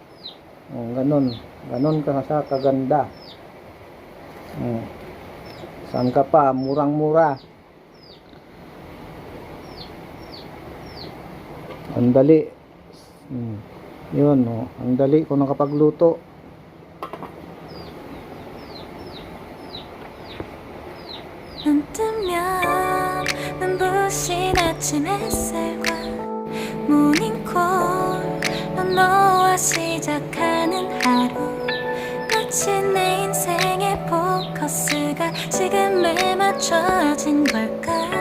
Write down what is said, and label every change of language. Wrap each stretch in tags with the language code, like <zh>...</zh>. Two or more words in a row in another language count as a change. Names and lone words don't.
<tl>Ganon ka sa kaganda. Saan ka pa? Murang-mura. Ang dali. Yun, ang dali ko nakapagluto.</tl> <ko>눈 뜨면 눈부신 아침 햇살과 모닝콜로 너와 시작하는 하루, 마치 내 인생의 포커스가 지금에 맞춰진 걸까.</ko>